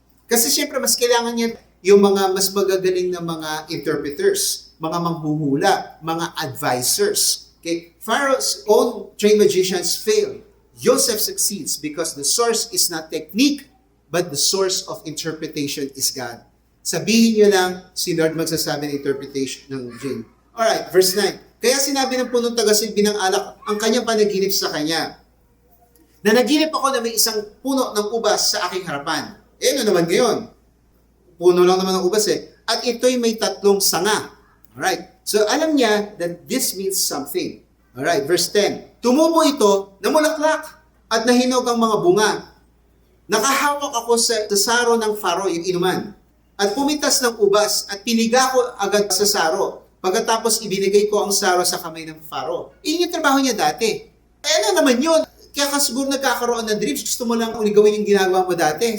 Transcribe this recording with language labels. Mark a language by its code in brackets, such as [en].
[tl] Kasi syempre, mas kailangan niya yung mga mas magagaling na mga interpreters, mga manghuhula, mga advisors. [en] Okay? Pharaoh's own trained magicians fail. Joseph succeeds because the source is not technique, but the source of interpretation is God. [tl] Sabihin nyo lang, si Lord magsasabi ng interpretation ng dream. Alright, verse 9. Kaya sinabi ng punong tagasilbi ng alak ang kanyang panaginip sa kanya. Na naginip ako na may isang puno ng ubas sa aking harapan. Ano naman ngayon? Puno lang naman ng ubas eh. At ito'y may 3 sanga. Alright. [en] So [tl] alam niya [en] that this means something. Alright, verse 10. [tl] Tumubo ito, namulaklak, at nahinog ang mga bunga. Nakahawak ako sa saro ng faro, yung inuman. At pumitas ng ubas, at piniga ko agad sa saro. Pagkatapos ibinigay ko ang saro sa kamay ng faro. Iyon yung trabaho niya dati. Ano naman yun? Kaya ka siguro nagkakaroon ng dreams, gusto mo lang gawin yung ginagawa mo dati.